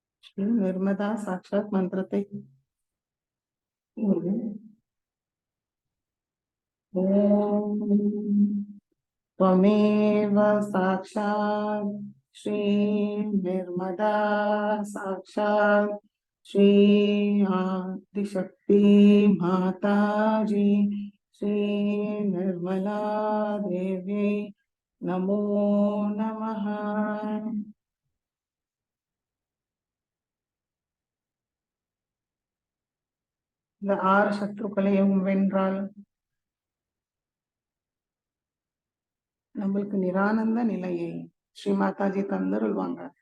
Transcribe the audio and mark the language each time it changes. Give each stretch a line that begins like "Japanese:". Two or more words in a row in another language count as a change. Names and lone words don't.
Tamil: நிர்மதா சாட்சாத் மந்திரத்தை
Sanskrit: ஓம் त्वमेव साक्षात् श्री निर्मदा साक्षात् श्री आदिशक्ति माताजी श्री निर्मला देवी नमो नमः.
Tamil: இந்த 6 சத்ருக்களையும் வென்றால் நம்மளுக்கு நிரானந்த நிலையை ஸ்ரீ மாதாஜி தந்தருள்வாங்க.